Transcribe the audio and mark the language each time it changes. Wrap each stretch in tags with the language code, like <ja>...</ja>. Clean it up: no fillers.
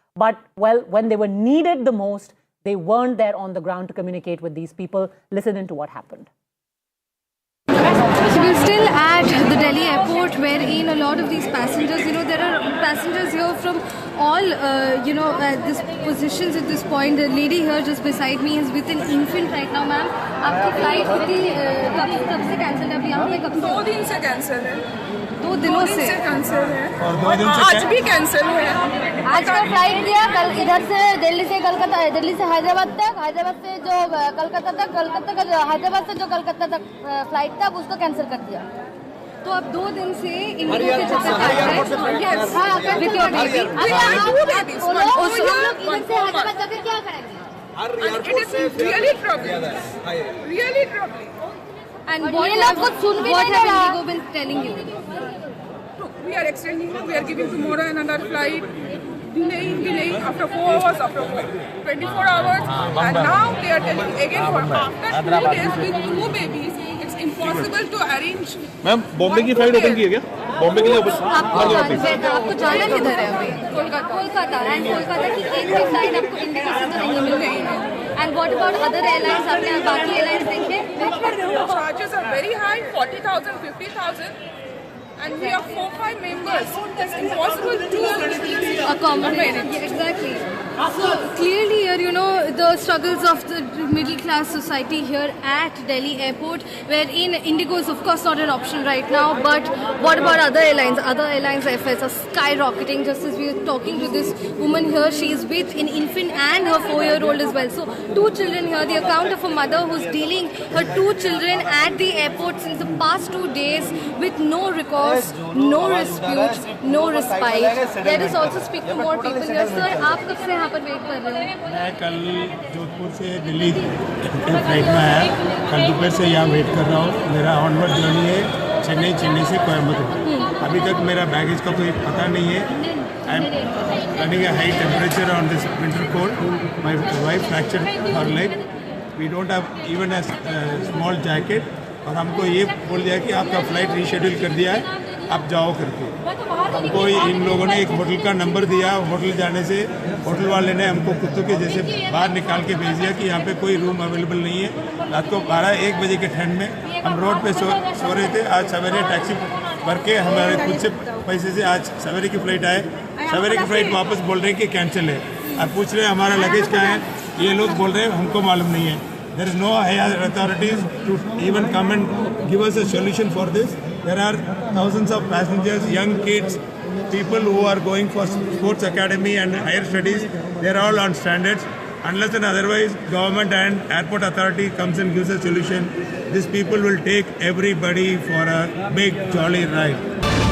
<en>But, well, when they were needed the most, they weren't there on the ground to communicate with these people. Listen into what happened. So we're still at the Delhi airport, wherein a lot of these passengers, there are passengers here from all, these positions at this point. The lady here just beside me is with an infant right now, ma'am.</en> <hi>आपकी flight कब से cancel है? अभी यहाँ पे कब से? 2 दिन से cancel है. 2 दिनों से cancel है. और 2 दिन से आज भी cancel है. आज का फ्लाइट दिया कल इधर से दिल्ली से कलकत्ता, दिल्ली से हैदराबाद तक, हैदराबाद से जो कलकत्ता तक, कलकत्ता का हैदराबाद से जो कलकत्ता तक फ्लाइट था उसको कैंसिल कर दिया. तो अब 2 दिन से इंडिगो के चक्कर काट रहे हैं.</hi> <en>हाँ, with your baby.</en> <hi>हम लोग इधर से हैदराबाद जाकर क्या करेंगे?</hi> <en>It is really troubling. Really troubling. And what have IndiGo been telling you? We are extending. We are giving tomorrow another flight. Delaying after 4 hours, after 24 hours, and now they are telling again for after 2 days with 2 babies, it's impossible to arrange.</en> <hi>Ma'am Bombay की flight open की है क्या? बॉम्बे के लिए आपको जाना किधर है अभी? कोलकाता. एंड कोलकाता की एक भी फ्लाइट आपको इंडिगो से तो नहीं मिल रही है.</hi> <en>And what about other airlines?</en> <hi>आपने बाकी एयरलाइंस देखे?</hi> <en>Charges are very high, 40,000, 50,000. And we are 4-5 members. It's impossible to accommodate it. Yeah, exactly. So clearly here, the struggles of the middle class society here at Delhi airport, wherein IndiGo is of course not an option right now. But what about other airlines? Other airlines' fares are skyrocketing. Just as we were talking to this woman here, she is with an infant and her 4-year-old as well. So 2 children here. The account of a mother who's dealing her 2 children at the airport since the past 2 days with no recourse. No dispute, no respite. Let us also speak to more people here.</en> <hi>Sir, आप कब से यहाँ पर wait कर रहे हो? मैं कल जोधपुर से दिल्ली फ्लाइट में आया. कल दोपहर से यहाँ वेट कर रहा हूँ. मेरा ऑनवर्ड जर्नी है चेन्नई से कोयम्बटूर. अभी तक मेरा बैगेज का कोई पता नहीं है.</hi> <en>I am running a high temperature on this winter cold. My wife fractured her leg. We don't have even a small jacket.</en> <hi>और हमको ये बोल दिया कि आपका फ्लाइट रीशेड्यूल कर दिया है, आप जाओ करके. हमको इन लोगों ने एक होटल का नंबर दिया. होटल जाने से होटल वाले ने हमको कुत्तों के जैसे बाहर निकाल के भेज दिया कि यहाँ पे कोई रूम अवेलेबल नहीं है. रात को 12-1 बजे के ठंड में हम रोड पे सो रहे थे. आज सवेरे टैक्सी भर के हमारे खुद से पैसे से आज सवेरे की फ़्लाइट आए. सवेरे की फ़्लाइट वापस बोल रहे हैं कि कैंसिल है. अब पूछ रहे हैं हमारा लगेज कहाँ है. ये लोग बोल रहे हैं हमको मालूम नहीं है.</hi> <en>There is no higher authorities to even come and give us a solution for this. There are thousands of passengers, young kids, people who are going for sports academy and higher studies. They are all on standards. Unless and otherwise, government and airport authority comes and gives a solution, these people will take everybody for a big jolly ride.</en>